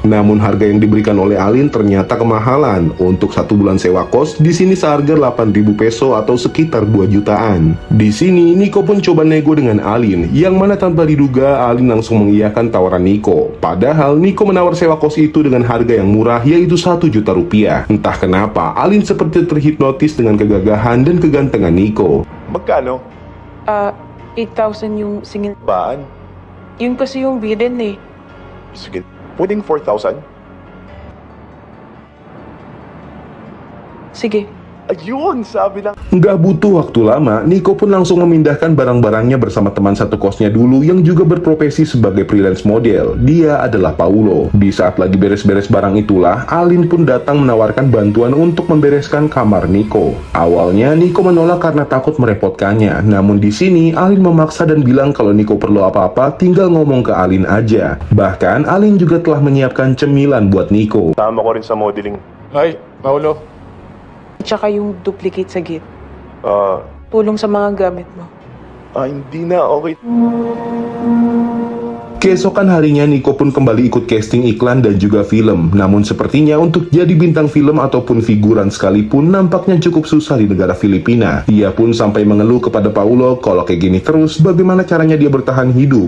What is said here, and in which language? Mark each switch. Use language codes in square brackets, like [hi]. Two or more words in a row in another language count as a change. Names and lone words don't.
[id] Namun harga yang diberikan oleh Alin ternyata kemahalan. Untuk 1 bulan sewa kos, di sini seharga 8.000 peso atau sekitar 2 jutaan. Di sini, Nico pun coba nego dengan Alin, yang mana tanpa diduga Alin langsung mengiyakan tawaran Nico. Padahal Nico menawar sewa kos itu dengan harga yang murah, yaitu 1 juta rupiah. Entah kenapa Alin seperti terhipnotis dengan kegagahan dan kegantengan Nico. [tl] Magkano? 8,000 yung singil. Baan? Yun kasi yung bidin eh. Sige, pwedeng 4,000? Sige. Ayun, sabi lang. [id] Nggak butuh waktu lama, Nico pun langsung memindahkan barang-barangnya bersama teman satu kosnya dulu yang juga berprofesi sebagai [en] freelance model. [id] Dia adalah Paulo. Di saat lagi beres-beres barang itulah, Alin pun datang menawarkan bantuan untuk membereskan kamar Nico. Awalnya Nico menolak karena takut merepotkannya. Namun di sini Alin memaksa dan bilang kalau Nico perlu apa-apa tinggal ngomong ke Alin aja. Bahkan Alin juga telah menyiapkan cemilan buat Nico. [tl] Tama ko rin sa modeling. Hi, Paolo. Tsaka yung duplicate sa gate. Ah, Tulong sa mga gamit mo. hindi na, okay. [id] Keesokan harinya Nico pun kembali ikut casting iklan dan juga film. Namun sepertinya untuk jadi bintang film ataupun figuran sekalipun nampaknya cukup susah di negara Filipina. Ia pun sampai mengeluh kepada Paulo kalau kayak gini terus bagaimana caranya dia bertahan hidup.